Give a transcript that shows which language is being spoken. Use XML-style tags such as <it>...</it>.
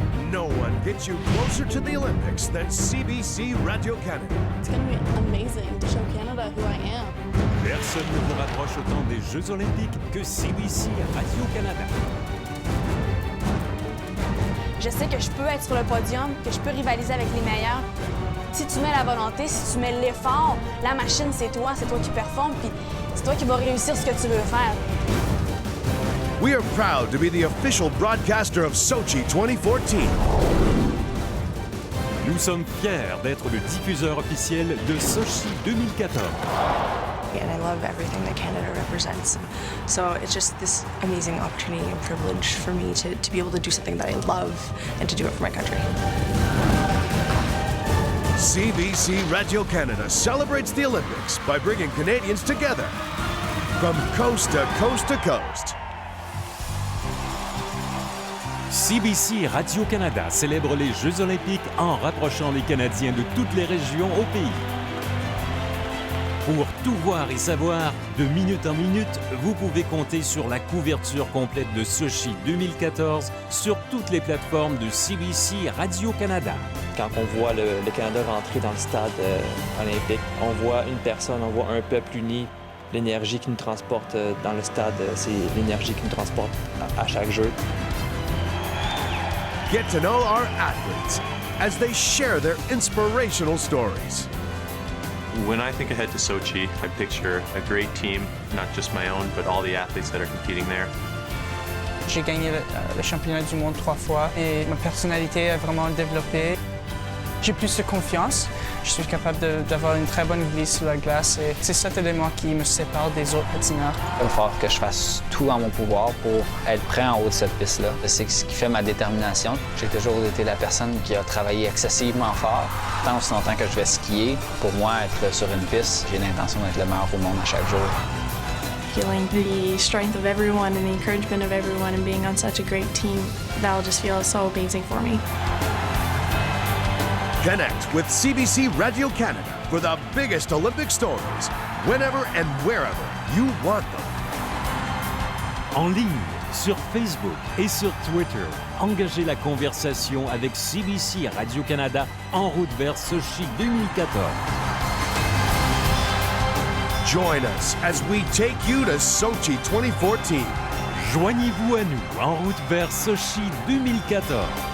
<en>No one gets you closer to the Olympics than CBC Radio-Canada. It's going to be amazing to show Canada who I am.</en> <fr>Personne ne vous rapproche autant des Jeux Olympiques que CBC Radio-Canada. Je sais que je peux être sur le podium, que je peux rivaliser avec les meilleurs. Si tu mets la volonté, si tu mets l'effort, la machine, c'est toi qui performe, puis c'est toi qui vas réussir ce que tu veux faire.</fr> <en>we are proud to be the official broadcaster of Sochi 2014.</en> <fr>Nous sommes fiers d'être le diffuseur officiel de Sochi 2014.</fr> <en>And I love everything that Canada represents. So it's just this amazing opportunity and privilege for me to be able to do something that I love and to do it for my country. CBC Radio Canada celebrates the Olympics by bringing Canadians together from coast to coast to coast.</en> <fr>CBC Radio-Canada célèbre les Jeux olympiques en rapprochant les Canadiens de toutes les régions au pays. Pour tout voir et savoir, de minute en minute, vous pouvez compter sur la couverture complète de Sochi 2014 sur toutes les plateformes de CBC Radio-Canada. Quand on voit le Canada rentrer dans le stade olympique, on voit une personne, on voit un peuple uni. L'énergie qui nous transporte dans le stade, c'est l'énergie qui nous transporte à chaque jeu.</fr> <en>Get to know our athletes as they share their inspirational stories. When I think ahead to Sochi, I picture a great team, not just my own, but all the athletes that are competing there.</en> <fr>J'ai gagné le championnat du monde 3 fois et ma personnalité a vraiment développé. J'ai plus de confiance. Je suis capable d'avoir une très bonne vie sur la glace et c'est cet élément qui me sépare des autres patineurs. Il va falloir que je fasse tout en mon pouvoir pour être prêt en haut de cette piste-là. C'est ce qui fait ma détermination. J'ai toujours été la personne qui a travaillé excessivement fort. Tant aussi longtemps que je vais skier, pour moi, être sur une piste, j'ai l'intention d'être le meilleur au monde à chaque jour.</fr> <en>Feeling the strength of everyone and the encouragement of everyone and being on such a great team, that'll just feel so amazing for me. Connect with CBC Radio Canada for the biggest Olympic stories, whenever and wherever you want them.</en> <fr>En ligne, sur Facebook et sur Twitter, engagez la conversation avec CBC Radio-Canada en route vers Sochi 2014.</fr> <en>Join us as we take you to Sochi 2014.</en> <fr>Joignez-vous à nous en route vers Sochi 2014.</fr>